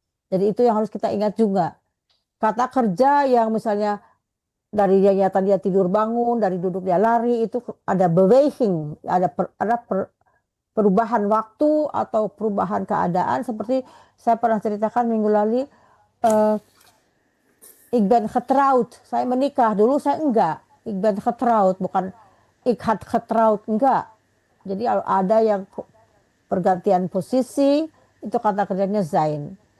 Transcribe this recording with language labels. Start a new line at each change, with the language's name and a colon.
Indonesian: Jadi itu yang harus kita ingat juga. Kata kerja yang misalnya dari dia tadi dia tidur bangun, dari duduk dia lari, itu ada beweging, ada perubahan waktu atau perubahan keadaan, seperti saya pernah ceritakan minggu lalu.
Dutch: Ik ben getrouwd,
Indonesian: saya menikah, dulu saya enggak.
Dutch: Ik ben getrouwd,
Indonesian: bukan
Dutch: ik had getrouwd, enggak.
Indonesian: Jadi ada yang pergantian posisi, itu kata kerjanya zijn.